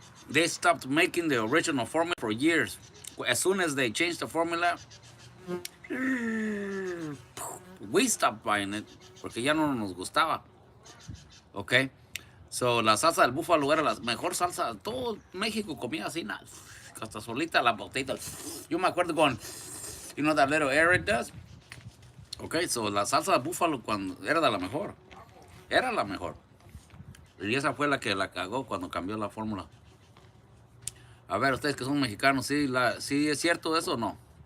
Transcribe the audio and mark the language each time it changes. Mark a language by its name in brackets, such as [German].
[English] They stopped making the original formula for years. As soon as they changed the formula, we stopped buying it, [Spanish] porque ya no nos gustaba. [English] Ok, so [Spanish] la salsa del búfalo era la mejor salsa. Todo México comía así, hasta solita la botella. Yo me acuerdo con, [English] you know that little air it does. Ok, so [Spanish] la salsa del búfalo era de la mejor. Era la mejor. Y esa fue la que la cagó cuando cambió la fórmula. A ver, ustedes que son mexicanos, ¿sí es cierto eso o no?